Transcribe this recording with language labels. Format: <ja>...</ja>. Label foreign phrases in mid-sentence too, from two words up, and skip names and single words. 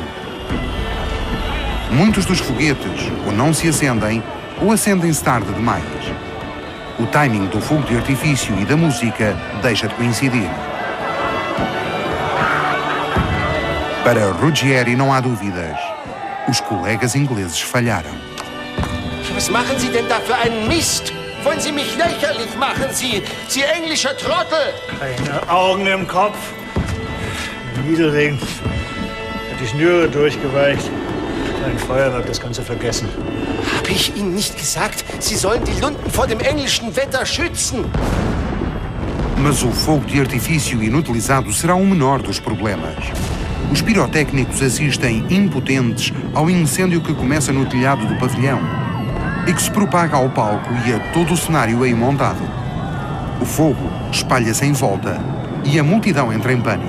<pt>Muitos dos foguetes ou não se acendem ou acendem-se tarde demais. O timing do fogo de artifício e da música deixa de coincidir. Para Ruggieri não há dúvidas. Os colegas ingleses falharam.</pt> <de>Was machen Sie denn da für einen Mist? Wollen Sie mich lächerlich machen, Sie englischer Trottel? Keine Augen im Kopf. Der Nieselregen hat die Schnüre durchgeweicht. Ein Feuerwerk, das Ganze vergessen. Habe ich Ihnen nicht gesagt, Sie sollen die Lunden vor dem englischen Wetter schützen?</de> <pt>Mas o fogo de artifício inutilizado será o menor dos problemas. Os pirotécnicos assistem impotentes ao incêndio que começa no telhado do pavilhão e que se propaga ao palco e a todo o cenário aí montado. O fogo espalha-se em volta e a multidão entra em pânico.</pt>